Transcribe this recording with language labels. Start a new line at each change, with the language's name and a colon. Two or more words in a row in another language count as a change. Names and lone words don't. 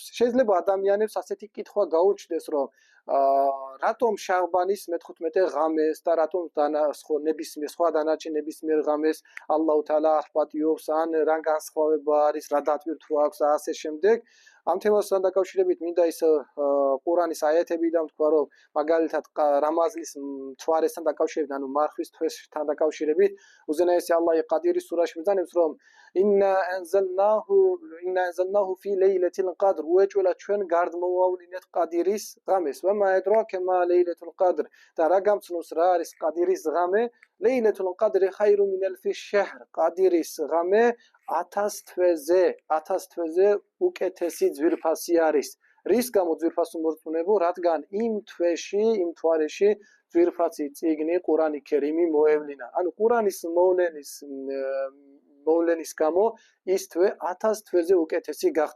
Georgian: შეიძლება ადამიანებს ასეთი კითხვა გაუჩნდეს, რომ რატომ შაბანის მე-15 ღამეს და რატომ ნებისმიერ სხვა დანარჩენ ნებისმიერ ღამეს ალლაჰ თალა პატიობს, ან რა განსხვავება არის, რა დატვირთვა აქვს და ასე შემდეგ. ამ თემასთან დაკავშირებით მინდა ის ყურანის აიათები და თქვა რომ მაგალითად რამაზნის მთვარესთან დაკავშირებით, ანუ მარხვის თვესთან დაკავშირებით უზენაესი ალლაჰი ყადირის სურაში ბრძანებს რომ
Arabic: إنا أنزلناه في ليلة القدر
Georgian: უეჭველა ჩვენ გარდმოვავლინეთ ყადირის ღამეს.
Arabic: وما أدراك ما ليلة القدر
Georgian: და რა გამცნობს რა არის ყადირის ღამე?
Arabic: ليلة القدر خير من ألف شهر
Georgian: ყადირის ღამე 1000 თვეზე უკეთესი ძვირფასი არის. რის გამო ძვირფასი მორწმუნეებო, რადგან იმ თვეში, იმ თვარეში ძვირფასი წიგნი ყურანი ქერიმი მოევლინა. ანუ ყურანის მოვლენის გამო ის თვე 1000 თვეზე უკეთესი გახდა.